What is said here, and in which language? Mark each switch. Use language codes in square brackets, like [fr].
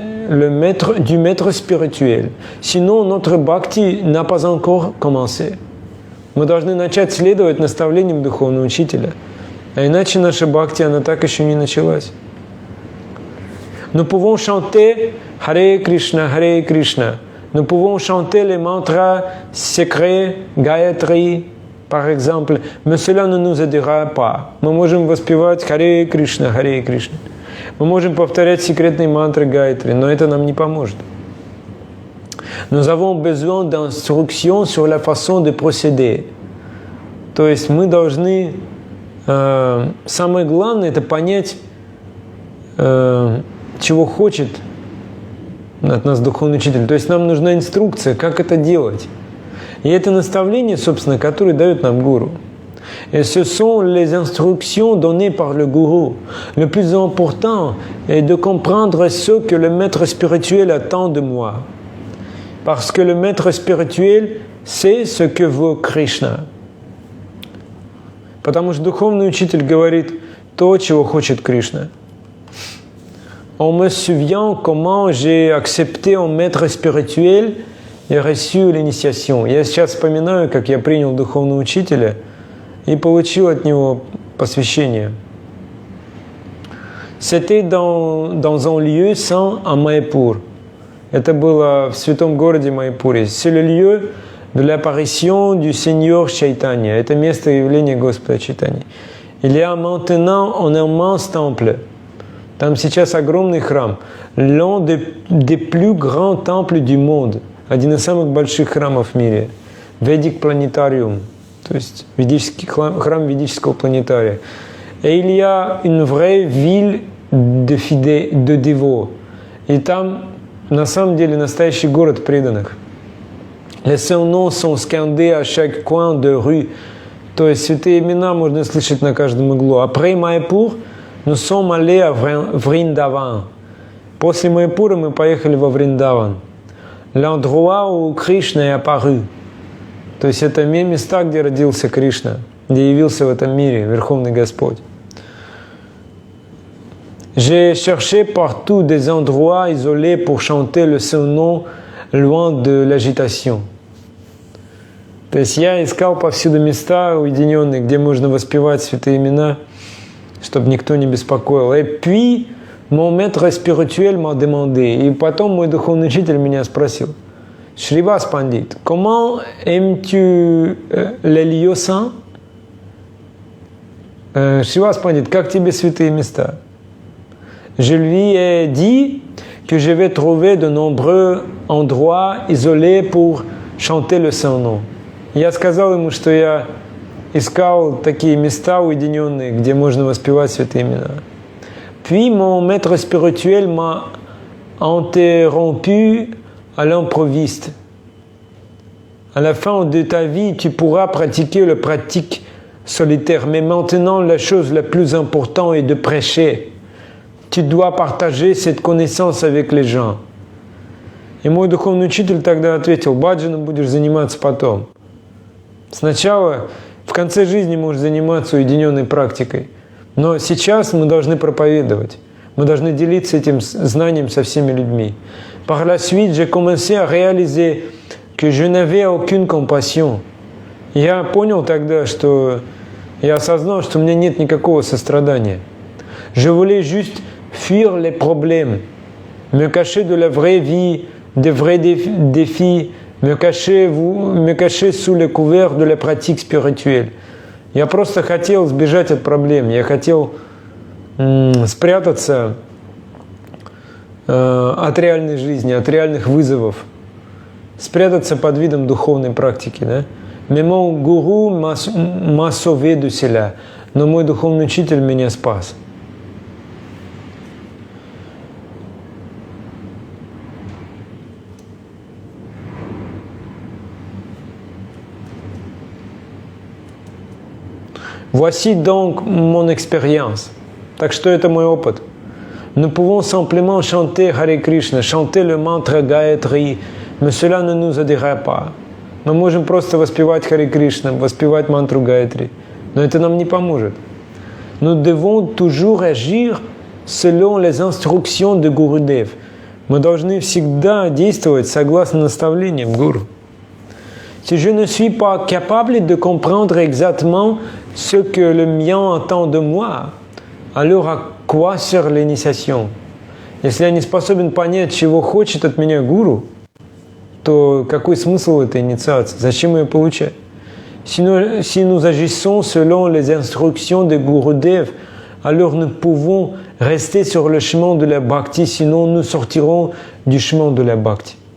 [fr] du maître spirituel. Sinon, notre бхакти n'a pas encore commencé. [ru] Мы должны начать следовать наставлениям духовного учителя. А иначе наша бхакти, она так еще не началась. [fr] Nous pouvons chanter Hare Krishna, Hare Krishna. Nous pouvons chanter les mantras secrets, Gayatri, par exemple, mais cela ne nous aidera pas. [ru] Мы можем воспевать Hare Krishna, Hare Krishna. Мы можем повторять секретные мантры Гайатри, но это нам не поможет. [fr] Nous avons besoin d'instructions sur la façon de procéder. [ru] То есть мы должны, самое главное, это понять, чего хочет от нас духовный учитель. То есть нам нужна инструкция, как это делать. И это наставление, собственно, которое дает нам гуру. [fr] Et ce sont les instructions données par le gourou. Le plus important est de comprendre ce que le maître spirituel attend de moi. Parce que le maître spirituel sait ce que veut Кришна. [ru] Потому что духовный учитель говорит то, чего хочет Кришна. [fr] On me souvient comment j'ai accepté un maître spirituel et reçu l'initiation. [ru] Я сейчас вспоминаю, как я принял духовного учителя и получил от него посвящение. [fr] C'était dans un lieu saint à Майяпур. [ru] Это было в святом городе Майяпуре. [fr] C'est le lieu de l'apparition du Seigneur Chaitanya. [ru] Это место явления Господа Чайтаньи. [fr] Il y a maintenant un immense temple. [ru] Там сейчас огромный храм. [fr] L'un des plus grands temples du monde. [ru] Один из самых больших храмов в мире. [en] Vedic Planetarium. [ru] То есть храм ведического планетария. [fr] Et il y a une vraie ville de dévots. [ru] И там на самом деле настоящий город преданных. [fr] Les saints noms sont scandés à chaque coin de rue. [ru] То есть святые имена можно слышать на каждом углу. [fr] Après Майяпур, nous sommes allés à Vrindavan. [ru] После Майяпура мы поехали во Вриндаван. [fr] L'endroit où Krishna est apparu. [ru] То есть это места, где родился Кришна, где явился в этом мире Верховный Господь. [fr] J'ai cherché partout des endroits isolés pour chanter le Saint-Nom loin de l'agitation. [ru] То есть я искал повсюду места уединенные, где можно воспевать святые имена, чтобы никто не беспокоил. [fr] Et puis, mon maître spirituel m'a demandé. [ru] И потом мой духовный учитель меня спросил: Shривас Пандит, [fr] comment aimes-tu les lieux saints? [ru] Shривас Пандит, как тебе святые места? [fr] Je lui ai dit que je vais trouver de nombreux endroits isolés pour chanter le Saint-Nom. [ru] Я сказал ему, что я искал такие места уединенные, где можно воспевать святые имена. [fr] Puis mon maître spirituel m'a interrompu à l'improviste. À la fin de ta vie, tu pourras pratiquer le pratique solitaire. Mais maintenant, la chose la plus importante est de prêcher. Tu dois partager cette connaissance avec les gens. [ru] И мой духовный учитель тогда ответил: баджаном будешь заниматься потом. Сначала, в конце жизни можешь заниматься уединенной практикой. Но сейчас мы должны проповедовать. Мы должны делиться этим знанием со всеми людьми. [fr] Par la suite, j'ai commencé à réaliser que je n'avais aucune compassion. [ru] Я понял тогда, я осознал, что у меня нет никакого сострадания. [fr] Je voulais juste fuir les problèmes, me cacher de la vraie vie, des vrais défis, me cacher sous le couvert de la pratique spirituelle. [ru] Я просто хотел сбежать от проблем, я хотел спрятаться от реальной жизни, от реальных вызовов, спрятаться под видом духовной практики. Да? [fr] Mais mon gourou m'a sauvé de cela. [ru] Но мой духовный учитель меня спас. [fr] Voici donc mon expérience. [ru] Так что это мой опыт. [fr] Nous pouvons simplement chanter Hare Krishna, chanter le mantra Gayatri, mais cela ne nous aidera pas. [ru] Мы можем просто воспевать Hare Krishna, воспевать мантру Гайатри, но это нам не поможет. [fr] Nous devons toujours agir selon les instructions de Gurudev. [ru] Мы должны всегда действовать согласно наставлениям гуру. [fr] Si je ne suis pas capable de comprendre exactement ce que le mien attend de moi, alors à quoi sert l'initiation? [ru] Если я не способен понять, чего хочет от меня гуру, то какой смысл этой инициации? Зачем ее получать? [fr] Si nous agissons selon les instructions de Gurudev, alors nous pouvons rester sur le chemin de la bhakti, sinon nous sortirons du chemin de la bhakti.